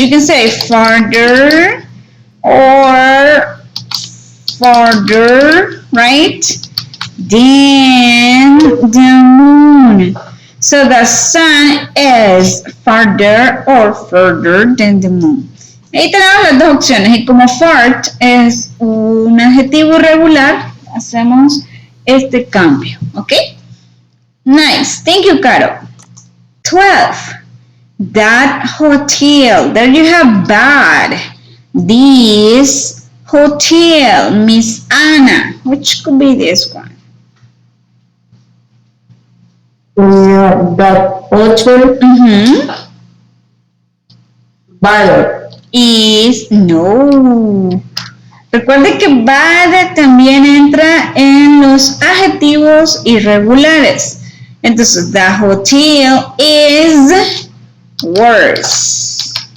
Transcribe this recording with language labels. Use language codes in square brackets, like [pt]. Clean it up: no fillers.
[en] You can say farther or farther, right? Than the moon. So the sun is farther or further than the moon. [es] Ahí tenemos las 2 opciones. Y como fart es un adjetivo irregular, hacemos este cambio. ¿Ok? [en] Nice. Thank you, Caro. [es] 12. [en] That hotel. There you have bad. This hotel, Miss Anna. Which could be this one? That hotel bad. Is no. [es] Recuerde que bad también entra en los adjetivos irregulares. [en] Entonces, the hotel is worse.